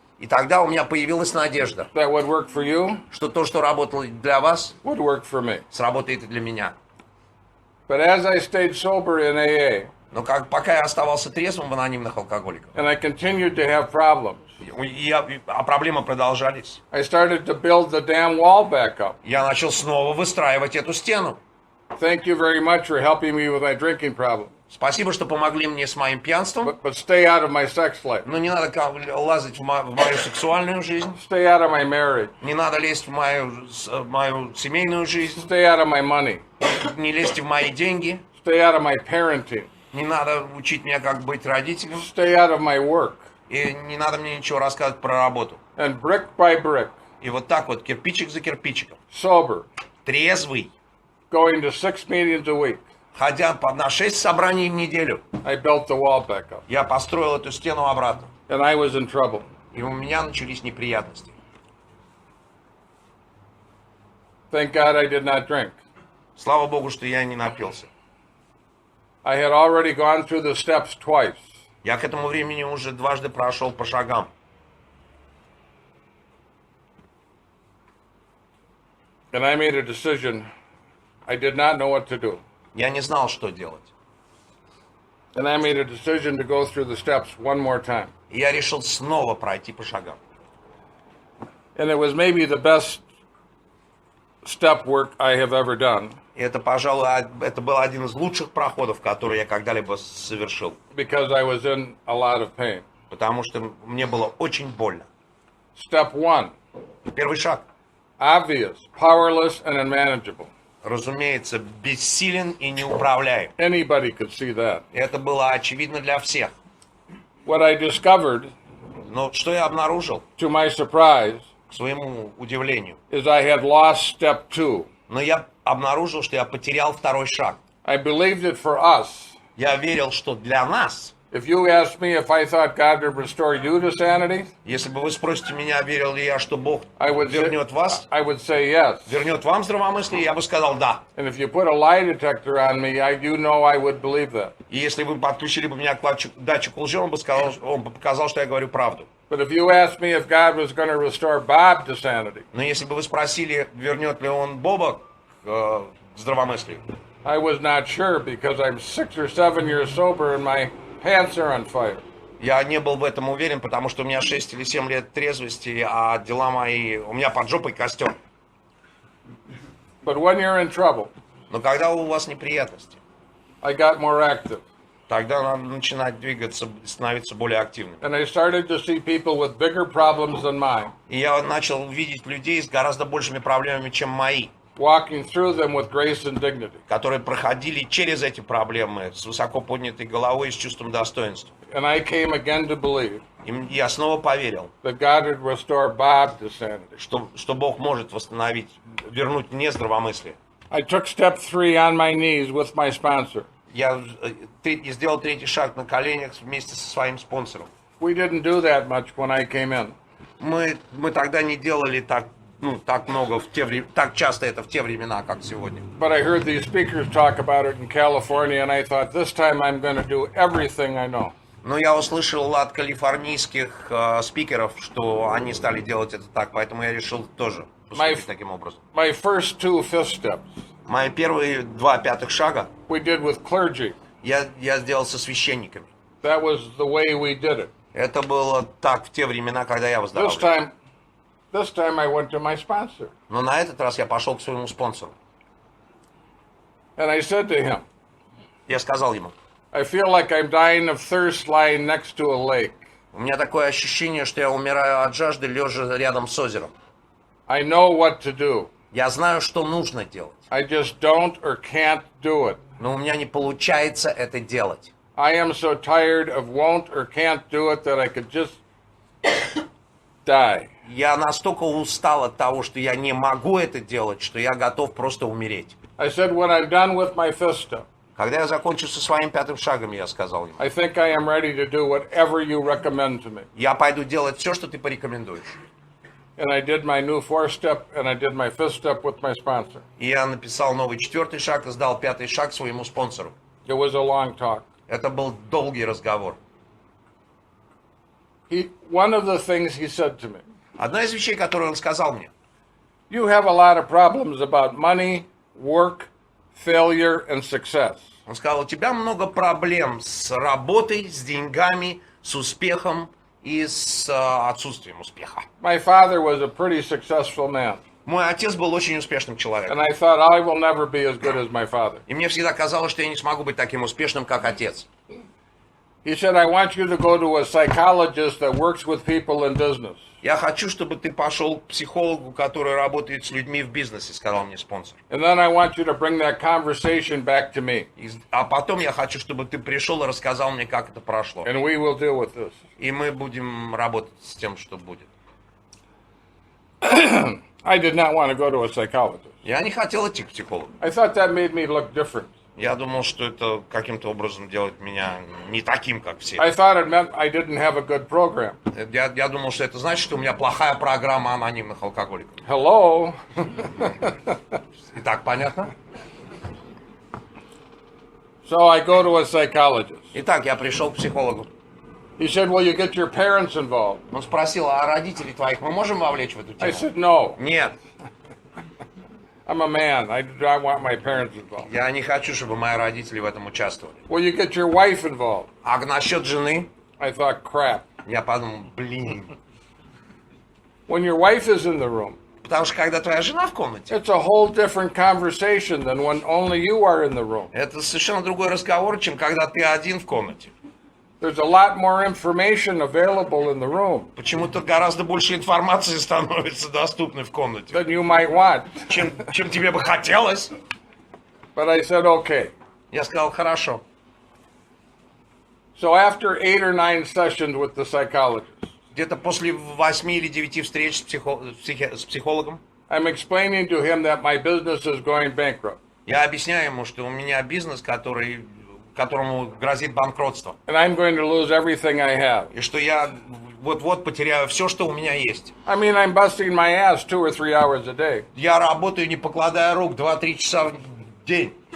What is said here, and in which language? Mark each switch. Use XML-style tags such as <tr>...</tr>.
<ru>И тогда у меня появилась надежда,</ru> <en>that would work for you</en> <ru>что то, что работало для вас,</ru> <en>would work for me.</en> <ru>сработает и для меня.</ru> <en>But as I stayed sober in AA,</en> <ru>Но пока я оставался трезвым в анонимных алкоголиках,</ru> <en>and I continued to have problems,</en> <ru>а проблемы продолжались,</ru> <en>I started to build the damn wall back up.</en> <ru>я начал снова выстраивать эту стену.</ru> <en>Thank you very much for helping me with my drinking problem.</en> <ru>Спасибо, что помогли мне с моим пьянством,</ru> <en>But stay out of my sex life.</en> <ru>но не надо лазить в мою сексуальную жизнь,</ru> <en>Stay out of my marriage.</en> <ru>не надо лезть в мою семейную жизнь,</ru> <en>Stay out of my money.</en> <ru>не лезьте в мои деньги,</ru> <en>Stay out of my parenting.</en> <ru>не надо учить меня, как быть родителем,</ru> <en>Stay out of my work.</en> <ru>и не надо мне ничего рассказывать про работу.</ru> <en>And brick by brick,</en> <ru>И вот так вот, кирпичик за кирпичиком,</ru> <en>sober,</en> <ru>трезвый,</ru> <en>going to 6 meetings a week,</en> <ru>ходя на 6 собраний в неделю,</ru> <en>I built the wall back up.</en> <ru>я построил эту стену обратно.</ru> <en>And I was in trouble.</en> <ru>И у меня начались неприятности.</ru> <en>Thank God I did not drink.</en> <ru>Слава Богу, что я не напился.</ru> <en>I had already gone through the steps twice.</en> <ru>Я к этому времени уже дважды прошел по шагам.</ru> <en>And I made a decision. I did not know what to do.</en> <ru>Я не знал, что делать.</ru> <en>And I made a decision to go through the steps one more time.</en> <ru>И я решил снова пройти по шагам.</ru> <en>And it was maybe the best step work I have ever done.</en> <ru>И это, пожалуй, это был один из лучших проходов, которые я когда-либо совершил.</ru> <en>Because I was in a lot of pain.</en> <ru>Потому что мне было очень больно.</ru> <en>Step one,</en> <ru>Первый шаг.</ru> <en>obvious, powerless, and unmanageable.</en> <ru>Разумеется, бессилен и неуправляем.</ru> <en>Anybody could see that.</en> <ru>Это было очевидно для всех.</ru> <en>What I discovered,</en> <ru>Но что я обнаружил,</ru> <en>to my surprise,</en> <ru>к своему удивлению?</ru> <en>is I had lost step two.</en> <ru>Но я обнаружил, что я потерял второй шаг.</ru> <en>I believed it for us.</en> <ru>Я верил, что для нас,</ru> <en>If you asked me if I thought God would restore you to sanity,</en> <ru>если бы вы спросите меня, верил ли я, что Бог</ru> <en>I would</en> <ru>вернет вас,</ru> <en>say yes.</en> <ru>вернет вам здравомыслие, я бы сказал да.</ru> <en>And if you put a lie detector on me, you know I would believe that.</en> <ru>И если вы подключили бы меня к датчику лжи, он бы показал, что я говорю правду.</ru> <en>But if you asked me if God was going to restore Bob to sanity,</en> <ru>Но если бы вы спросили, вернет ли он Боба к здравомыслию,</ru> <en>I was not sure because I'm 6 or 7 years sober and my pants are on fire.</en> <ru>я не был в этом уверен, потому что у меня 6 или 7 лет трезвости, а дела мои, у меня под жопой костер.</ru> <en>But when you're in trouble,</en> <ru>Но когда у вас неприятности,</ru> <en>I got more active.</en> <ru>тогда надо начинать двигаться, становиться более активным.</ru> <en>And I started to see people with bigger problems than mine,</en> <ru>И я начал видеть людей с гораздо большими проблемами, чем мои,</ru> <en>walking through them with grace and dignity.</en> <ru>которые проходили через эти проблемы с высоко поднятой головой и с чувством достоинства.</ru> <en>And I came again to believe</en> <ru>И я снова поверил,</ru> <en>that God would restore Bob to sanity.</en> <ru>что Бог может восстановить, вернуть мне здравомыслие.</ru> <en>I took step 3 on my knees with my sponsor.</en> <ru>Я сделал третий шаг на коленях вместе со своим спонсором.</ru> <en>We didn't do that much when I came in.</en> <ru>Мы тогда не делали так много так часто это в те времена, как сегодня.</ru> <en>But I heard these speakers talk about it in California, and I thought, this time I'm going to do everything I know.</en> <ru>Но я услышал от калифорнийских спикеров, что они стали делать это так, поэтому я решил тоже поступить таким образом.</ru> <en>My first 2 fifth steps</en> <ru>Мои первые 2 пятых шага</ru> <en>we did with clergy.</en> <ru>я сделал со священниками.</ru> <en>That was the way we did it.</en> <ru>Это было так в те времена, когда я</ru> <en>This</en> <ru>выздоравливал.</ru> <en>time I went to my sponsor.</en> <ru>Но на этот раз я пошел к своему спонсору.</ru> <en>And I said to him,</en> <ru>Я сказал ему,</ru> <en>I feel like I'm dying of thirst lying next to a lake.</en> <ru>у меня такое ощущение, что я умираю от жажды, лежа рядом с озером.</ru> <en>I know what to do.</en> <ru>Я знаю, что нужно делать,</ru> <en>I just don't or can't do it.</en> <ru>но у меня не получается это делать.</ru> <en>I am so tired of won't or can't do it that I could just die.</en> <ru>Я настолько устал от того, что я не могу это делать, что я готов просто умереть.</ru> <en>I said, when I'm done with my fifth step,</en> <ru>Когда я закончу со своим пятым шагом, я сказал ему,</ru> <en>I think I am ready to do whatever you recommend to me.</en> <ru>я пойду делать все, что ты порекомендуешь.</ru> <en>And I did my new fourth step and I did my fifth step with my sponsor.</en> <ru>И я написал новый четвертый шаг и сдал пятый шаг своему спонсору.</ru> <en>It was a long talk.</en> <ru>Это был долгий разговор.</ru> <en>One of the things he said to me,</en> <ru>Одна из вещей, которую он сказал мне,</ru> <en>you have a lot of problems about money, work, failure, and success.</en> <ru>он сказал, у тебя много проблем с работой, с деньгами, с успехом и с отсутствием успеха.</ru> <en>My father was a pretty successful man,</en> <ru>Мой отец был очень успешным человеком.</ru> <en>and I thought I will never be as good as my father.</en> <ru>И мне всегда казалось, что я не смогу быть таким успешным, как отец.</ru> <en>He said, I want you to go to a psychologist that works with people in business.</en> <ru>Я хочу, чтобы ты пошел к психологу, который работает с людьми в бизнесе, сказал мне спонсор.</ru> <en>And then I want you to bring that conversation back to me,</en> <ru>А потом я хочу, чтобы ты пришел и рассказал мне, как это прошло.</ru> <en>and we will deal with this.</en> <ru>И мы будем работать с тем, что будет.</ru> <en>I did not want to go to a psychologist.</en> <ru>Я не хотел идти к психологу.</ru> <en>I thought that made me look different.</en> <ru>Я думал, что это каким-то образом делает меня не таким, как все.</ru> <en>I thought it meant I didn't have a good program.</en> <ru>Я думал, что это значит, что у меня плохая программа анонимных алкоголиков.</ru> <en>Hello?</en> <ru>Итак, понятно?</ru> <en>So I go to a psychologist.</en> <ru>Итак, я пришел к психологу.</ru> <en>He said, will you get your parents involved?</en> <ru>Он спросил, а родителей твоих мы можем вовлечь в эту</ru> <en>I</en> <ru>тему?</ru> <en>said, no.</en> <ru>Нет,</ru> <en>I'm a man. I do not want my parents involved.</en> <ru>я не хочу, чтобы мои родители в этом участвовали.</ru> <en>Will you get your wife involved?</en> <ru>А насчет жены,</ru> <en>I thought, crap.</en> <ru>я подумал, блин.</ru> <en>When your wife is in the room,</en> <ru>Потому что когда твоя жена в комнате,</ru> <en>it's a whole different conversation than when only you are in the room.</en> <ru>это совершенно другой разговор, чем когда ты один в комнате.</ru> <en>There's a lot more information available in the room</en> <ru>Почему-то гораздо больше информации становится доступной в комнате,</ru> <en>than you might want.</en> <ru>чем тебе бы хотелось.</ru> <en>But I said, okay.</en> <ru>Я сказал, хорошо.</ru> <en>So after 8 or 9 sessions with the psychologist,</en> <ru>Где-то после 8 или 9 встреч с психологом,</ru> <en>I'm explaining to him that my business is going bankrupt.</en> <ru>я объясняю ему, что у меня бизнес, которому грозит банкротство.</ru> <en>And I'm going to lose everything I have.</en> <ru>И что я вот-вот потеряю все, что у меня есть.</ru> <en>I mean, I'm busting my ass 2 or 3 hours a day.</en> <ru>Я работаю, не покладая рук, 2-3 часа в день.</ru>